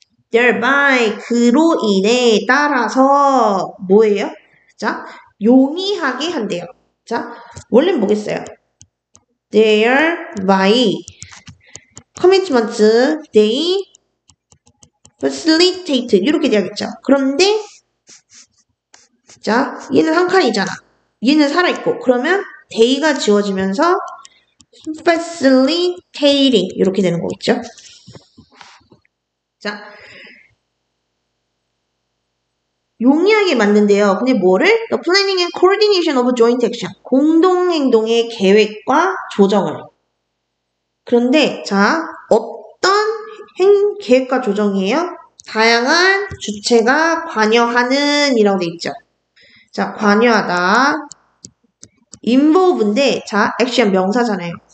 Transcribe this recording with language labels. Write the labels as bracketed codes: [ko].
[ko] thereby 그로 인해 따라서 뭐예요? 자, 용이하게 한대요. 자, 원래는 뭐겠어요? [en] thereby commitments they facilitate [ko] 이렇게 돼야겠죠. 그런데 자, 얘는 한 칸이잖아. 얘는 살아있고 그러면 they가 지워지면서 facilitating 이렇게 되는 거겠죠. 자, 용이하게 만든대요. 근데 뭐를? [en] The planning and coordination of joint action. [ko] 공동행동의 계획과 조정을. 그런데 자, 어떤 계획과 조정이에요? 다양한 주체가 관여하는 이라고 돼 있죠. 자, 관여하다. involve인데 자, 액션 명사잖아요.